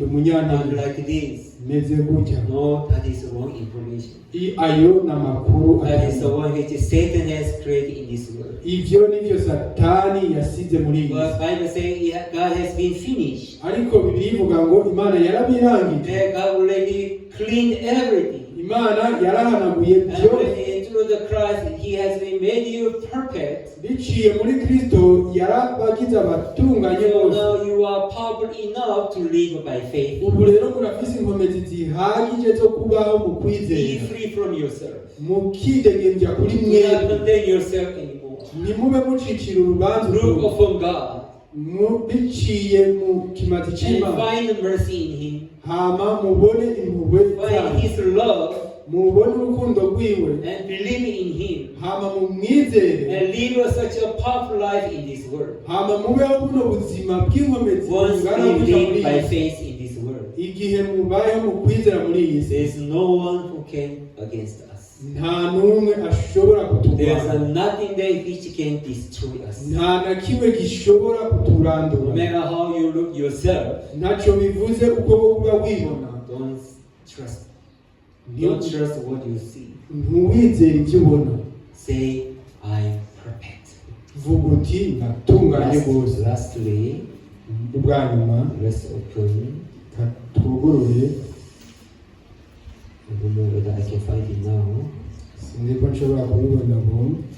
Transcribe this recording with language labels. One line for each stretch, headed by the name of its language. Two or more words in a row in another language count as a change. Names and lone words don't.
English: I'm
Rundi: umunyantege,
English: like this.
Rundi: meze gutya.
English: No, that is wrong information.
Rundi: Ayo ni amakuru
English: That is the
Rundi: atari.
English: one which Satan has created in this world.
Rundi: Ivyo nivyo Satani yasize muri iyi
English: But
Rundi: si.
English: Bible says God has been finished.
Rundi: Ariko Bibiliya ivuga ngo Imana yarabirangije.
English: God already cleaned everything.
Rundi: Imana yarahanaguye
English: And
Rundi: byose.
English: when through the Christ, He has been made you perfect.
Rundi: Biciye muri Kristo yarabagize abatunganye
English: So
Rundi: bose.
English: now you are powerful enough to live by faith.
Rundi: Ubu rero murafise inkomezi zihagije zo kubaho mu
English: Be
Rundi: kwizera,
English: free from yourself.
Rundi: mukidegemvya kuri
English: Do not
Rundi: mwebwe,
English: condemn yourself anymore.
Rundi: nimube mucicira urubanza
English: Look
Rundi: urugo.
English: upon God
Rundi: biciye mu kimazi
English: and
Rundi: c'Imana,
English: find mercy in Him.
Rundi: hama mubone impuhwe
English: Find
Rundi: zayo,
English: His love
Rundi: mubone urukundo rwiwe,
English: and believe in Him.
Rundi: hama mumwizere,
English: And live such a powerful life in this world.
Rundi: hama mubeho buno buzima bw'inkomezi
English: Once
Rundi: bungana
English: we
Rundi: gutya muri
English: live by
Rundi: iyi si.
English: faith in this world,
Rundi: Igihe mubayeho mu kwizera muri iyi si,
English: there is no one who can against us.
Rundi: nta n'umwe ashobora
English: There is
Rundi: kuturwanya,
English: nothing there which can destroy us.
Rundi: nta na kimwe gishobora
English: No
Rundi: kuturandura.
English: matter how you look yourself,
Rundi: Ntacyo bivuze uko wowe uba wibona,
English: don't trust. Don't trust what you see.
Rundi: ntuwizere ibyo ubona.
English: Say, I'm perfect.
Rundi: Vuga uti natunganye rwose.
English: Lastly,
Rundi: Ubwa nyuma
English: let's open.
Rundi: twugurure,
English: I don't know whether I can find it now.
Rundi: sinzi ko nshobora kubibona ubu.